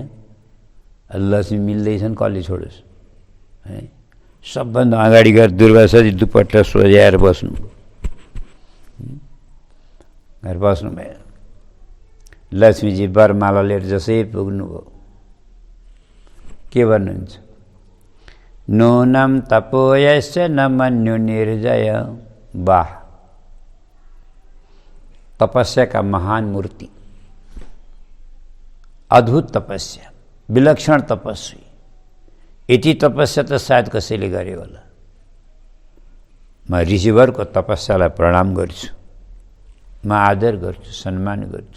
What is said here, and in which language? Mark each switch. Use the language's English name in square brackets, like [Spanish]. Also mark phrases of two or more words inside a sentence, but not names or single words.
[Nepali] लक्ष्मी मिल्दैछन्, कसले छोडोस् है? सबभन्दा अगाडि गएर दुर्वासाजी दुपट्टा सोझ्याएर बस्नु, घर बस्नु भयो। लक्ष्मीजी वरमाला लिएर जसै पुग्नुभयो, के भन्नुहुन्छ? [Sanskrit] नूनं तपोयस्य न मन्यु निर्जय। [Hindi] वाह, तपस्या का महान मूर्ति, अद्भुत तपस्या, विलक्षण तपस्वी। [Nepali] यति तपस्या त सायद कसैले गरे होला। म ऋषिवरको तपस्यालाई प्रणाम गर्छु, म आदर गर्छु, सम्मान गर्छु।